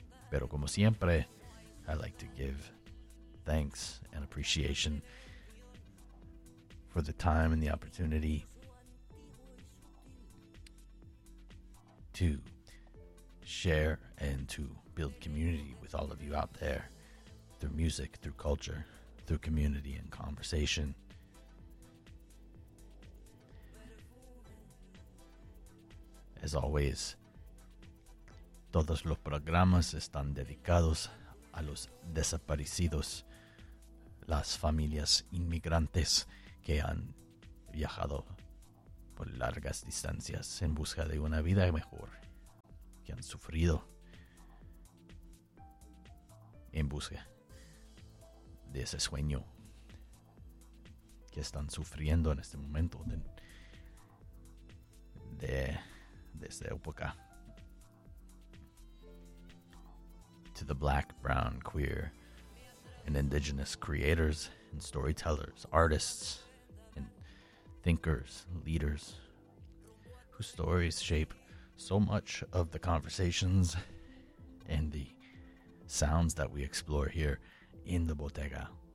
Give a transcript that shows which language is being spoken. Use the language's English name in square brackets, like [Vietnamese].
[Spanish] Pero como siempre, [English] I like to give thanks and appreciation for the time and the opportunity to share and to build community with all of you out there through music, through culture, through community and conversation. As always, [Spanish] todos los programas están dedicados a los desaparecidos, las familias inmigrantes que han viajado por largas distancias en busca de una vida mejor, que han sufrido en busca de ese sueño, que están sufriendo en este momento de esta época. [English] To the black, brown, queer, and indigenous creators and storytellers, artists and thinkers, leaders, whose stories shape so much of the conversations and the sounds that we explore here in the Bottega.